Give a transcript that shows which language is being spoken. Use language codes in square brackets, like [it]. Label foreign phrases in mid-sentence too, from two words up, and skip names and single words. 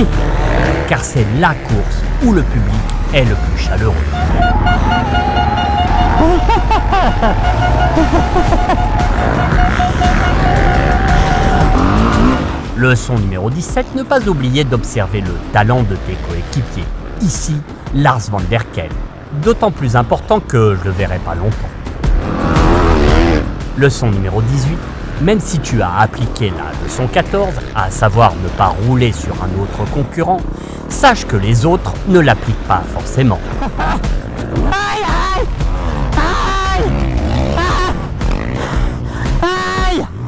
[fr] Car c'est la course où le public est le plus chaleureux. Leçon numéro 17, ne pas oublier d'observer le talent de tes coéquipiers. Ici, Lars van der Kel, d'autant plus important que je le verrai pas longtemps. Leçon numéro 18, même si tu as appliqué la leçon 14, à savoir ne pas rouler sur un autre concurrent, sache que les autres ne l'appliquent pas forcément. Aïe, aïe, aïe, aïe, aïe.